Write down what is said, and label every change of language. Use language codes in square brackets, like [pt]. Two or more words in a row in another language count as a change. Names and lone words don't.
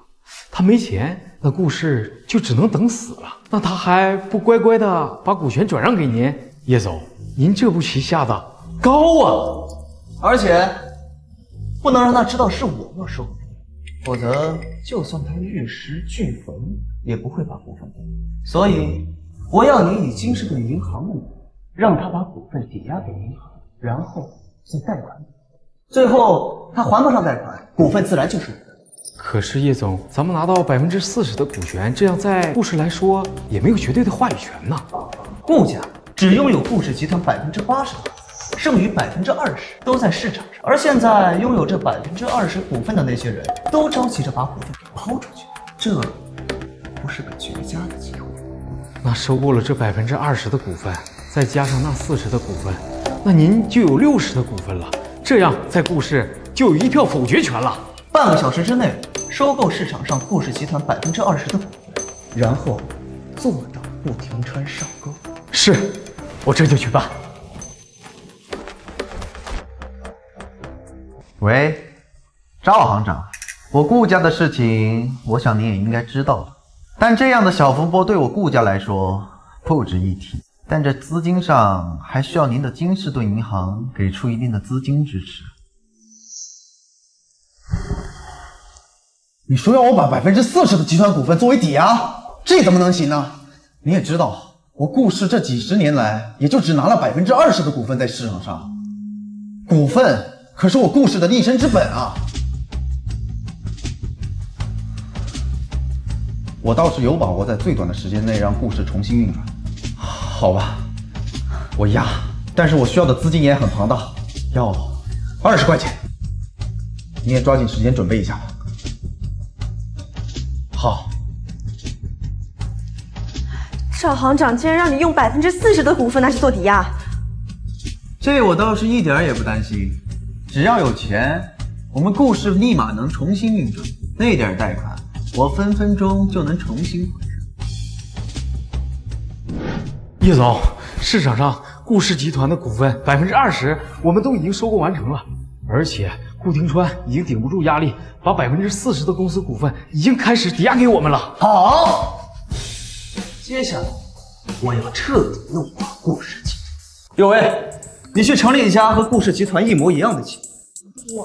[zh] 他沒錢，那顧氏就只能等死了。那他還不乖乖的把股權轉讓給您？葉總，您這步棋下的高啊！而且不能讓他知道是我要收購，否則就算他玉石俱焚，也不會把股份給你。所以我要你以金士頓銀行的名義，讓他把股份抵押給銀行，然後再貸款。最後他還不上貸款，股份自然就是我的。可是葉總，咱們拿到40%的股權，這樣在顧氏來說也沒有絕對的話語權呢。顧家只擁有顧氏集團80%的股份，剩餘20%都在市場上。而現在擁有這20% 股份的那些人都着急着把股份給拋出去，這不是個絕佳的機會。那收購了這20%的股份，再加上那40%的股份，那您就有60%的股份了。這樣在顧氏就有1票否決權了。半個小時之內收購市場上顧氏集團20%的股份，然後做到顧廷川上鈎。是，我這就去辦。喂，趙行長，我顧家的事情，我想您也應該知道了。但這樣的小風波對我顧家來說不值一提，但這資金上還需要您的金士頓銀行給出一定的資金支持。你說要我把40%的集團股份作為抵押，這怎麼能行呢？你也知道，我顧氏這幾十年來也就只拿了20%的股份在市場上，股份可是我顧氏的立身之本啊！我倒是有把握在最短的時間內讓顧氏重新運轉。好吧，我押，但是我需要的資金也很龐大，要20塊錢。你也抓緊時間準備一下吧。好。邵行長竟然讓你用40%的股份拿去做抵押，這我倒是一點也不擔心。只要有錢，我們顧氏立馬能重新運轉，那點貸款，我分分鐘就能重新回升。葉總，市場上顾氏集团的股份20%，我们都已经收购完成了，而且顾廷川已经顶不住压力，把40%的公司股份已经开始抵押给我们了。好，接下来我要彻底弄垮顾氏集团。有为，你去成立一家和顾氏集团一模一样的企业。